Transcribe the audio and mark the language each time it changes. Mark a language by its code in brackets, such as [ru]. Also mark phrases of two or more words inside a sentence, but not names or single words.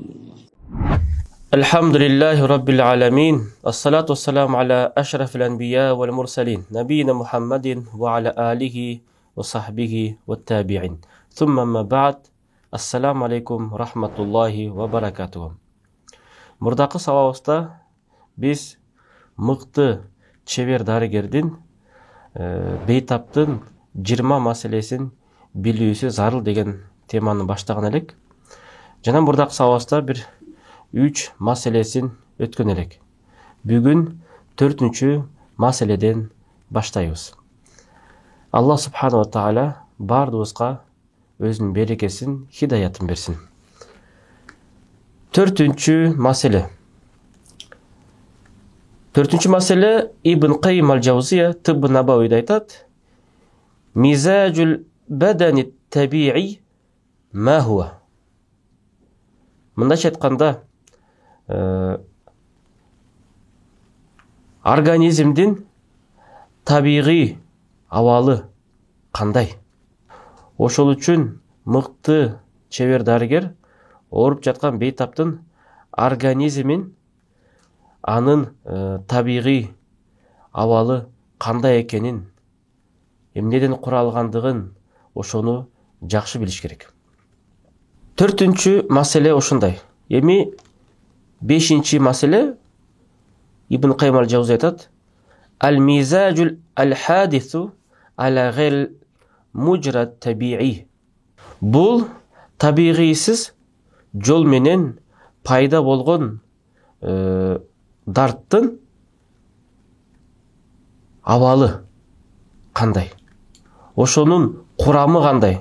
[ar] الحمد لله رب العالمين، الصلاة والسلام على أشرف الأنبياء والمرسلين نبينا محمد وعلى آله وصحبه والتابعين ثم ما بعد. السلام عليكم رحمة الله وبركاته. [ky] Мурдакы сабагыбызда биз мыкты чебер дарыгердин бейтаптын 20 маселесин билүүсү зарыл деген теманы баштаган элек. Жана мурдакы сабагыбызда бир 3 маселесин өткөн элек. Бүгүн 4-чү маселеден баштайбыз. [ar] الله سبحانه وتعالى [ky] бардыгыбызга өзүнүн берекесин, хидаятын берсин. 4-чү маселе. 4-чү маселе Ибн Каййим аль-Джаузия Тибб Набавийде айтат: [ar] مزاج البدن الطبيعي ما هو. [ky] Мындайча айтканда, организмдин табигый абалы кандай? Ошол үчүн мыкты чебер дарыгер ооруп жаткан бейтаптын организмин, анын табигый абалы кандай экенин, эмнеден куралгандыгын ошону жакшы билиш керек. 4-чү маселе ошондой. Эми 5-чи маселе Ибн Каййим аль-Джаузи айтат: [ar] المزاج الحادث على غير مجرى طبيعي. [ky] Бул табигыйсыз жол менен пайда болгон дарттын абалы кандай? Ошонун курамы кандай?